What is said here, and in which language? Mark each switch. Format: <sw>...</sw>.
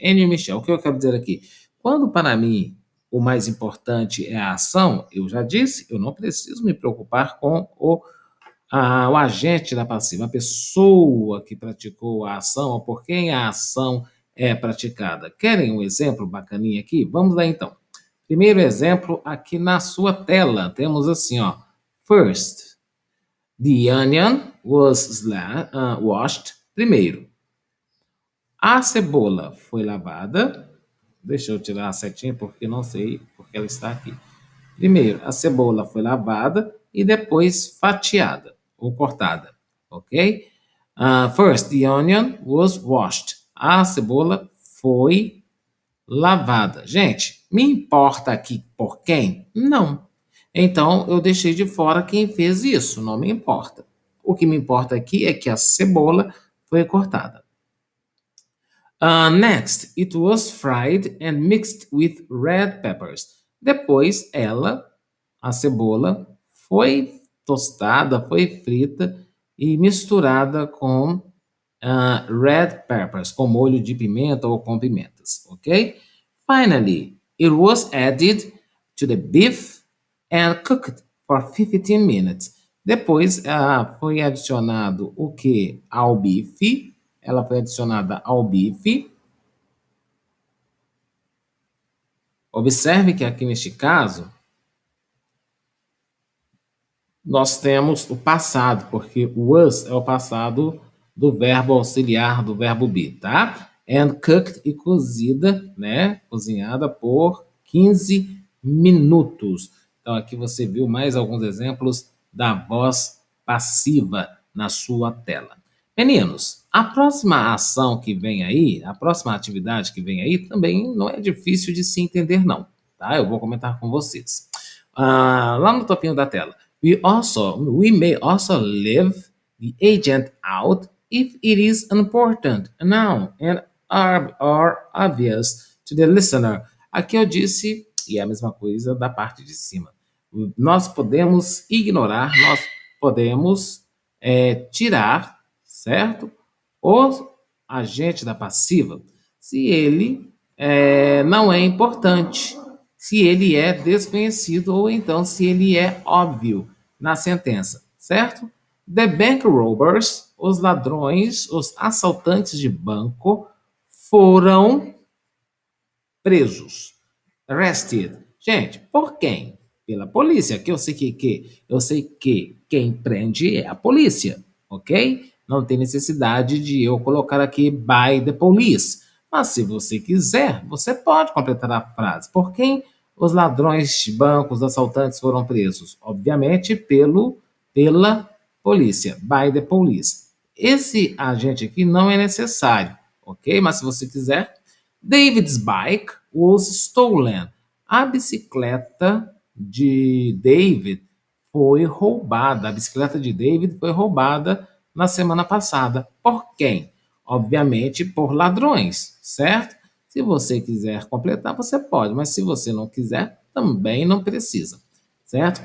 <pt>Annie Michel, o que eu quero dizer aqui? Quando para mim o mais importante é a ação, eu já disse, eu não preciso me preocupar com o agente da passiva, a pessoa que praticou a ação ou por quem a ação é praticada. Querem um exemplo bacaninha aqui? Vamos lá então. Primeiro exemplo aqui na sua tela, temos assim, ó.</pt> <en>First, the onion was washed.</en> <pt>Primeiro, a cebola foi lavada. Deixa eu tirar a setinha porque não sei porque ela está aqui. Primeiro, a cebola foi lavada e depois fatiada ou cortada, ok?</pt> <en>First, the onion was washed.</en> <pt>A cebola foi lavada. Gente, me importa aqui por quem? Não. Então, eu deixei de fora quem fez isso, não me importa. O que me importa aqui é que a cebola foi cortada.</pt> <en>Next, it was fried and mixed with red peppers.</en> <pt>Depois, a cebola, foi tostada, foi frita e misturada com red peppers, com molho de pimenta ou com pimentas, ok?</pt> <en>Finally, it was added to the beef and cooked for 15 minutes.</en> <pt>Depois, foi adicionado o que? Ao bife. Ela foi adicionada ao bife. Observe que aqui neste caso, nós temos o passado, porque o was é o passado do verbo auxiliar, do verbo be, tá?</pt> <en>And cooked</en> <pt>e cozida, né? Cozinhada por 15 minutos. Então aqui você viu mais alguns exemplos da voz passiva na sua tela. Meninos, a próxima ação que vem aí, a próxima atividade que vem aí, também não é difícil de se entender, não, tá? Eu vou comentar com vocês. Lá no topinho da tela.</pt> <en>We may also leave the agent out if it is important, noun, and are obvious to the listener.</en> <pt>Aqui eu disse, e é a mesma coisa da parte de cima. Nós podemos ignorar, nós podemos tirar, certo? O agente da passiva, se ele não é importante, se ele é desconhecido ou então se ele é óbvio na sentença, certo?</pt> <en>The bank robbers,</en> <pt>os ladrões, os assaltantes de banco, foram presos.</pt> <en>Arrested.</en> <pt>Gente, por quem? Pela polícia, que eu sei que quem prende é a polícia, ok? Não tem necessidade de eu colocar aqui</pt> <en>by the police.</en> <pt>Mas se você quiser, você pode completar a frase. Por quem os ladrões de bancos, assaltantes foram presos? Obviamente pela polícia,</pt> <en>by the police.</en> <pt>Esse agente aqui não é necessário, ok? Mas se você quiser,</pt> <en>David's bike was stolen.</en> <pt>A bicicleta de David foi roubada. A bicicleta de David foi roubada na semana passada. Por quem? Obviamente por ladrões, certo? Se você quiser completar, você pode, mas se você não quiser, também não precisa, certo?</pt>